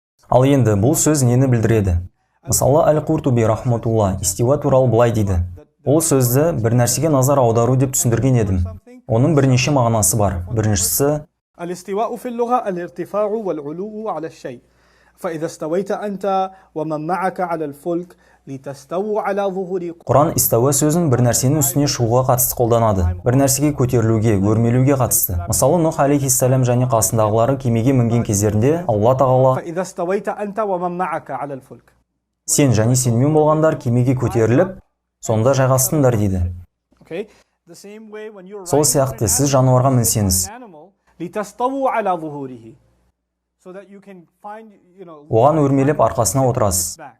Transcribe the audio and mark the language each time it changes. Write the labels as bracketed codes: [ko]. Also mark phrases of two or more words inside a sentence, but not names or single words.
[kk] Ал енді бұл сөз нені білдіреді? Мысалы, Әл-Қуртуби рахматулла истива туралы былай дейді. Ол сөзді бір нәрсеге назар аудару деп түсіндірген едім. Оның бірнеше мағынасы бар. Біріншісі, [ar] الاستواء في اللغة الارتفاع والعلو على الشيء. فإذا استويت أنت ومن معك على الفلك لتستووا على ظهور. [kk] Құран истауа сөзін бір нәрсенің үстіне шығуға қатысты қолданады. Бір нәрсеге көтерілуге, өрмелеуге қатысты. Мысалы, Нұх алейхиссалам және қасындағылары кемеге мінген кездерінде Алла тағала [ar] فإذا استويت أنت ومن معك على الفلك. [kk] Сен және сенмен болғандар кемеге көтеріліп, сонда жайғастыңдар дейді. Сол сияқты сіз жануарға мінсеңіз, оған өрмелеп арқасына отырасыз.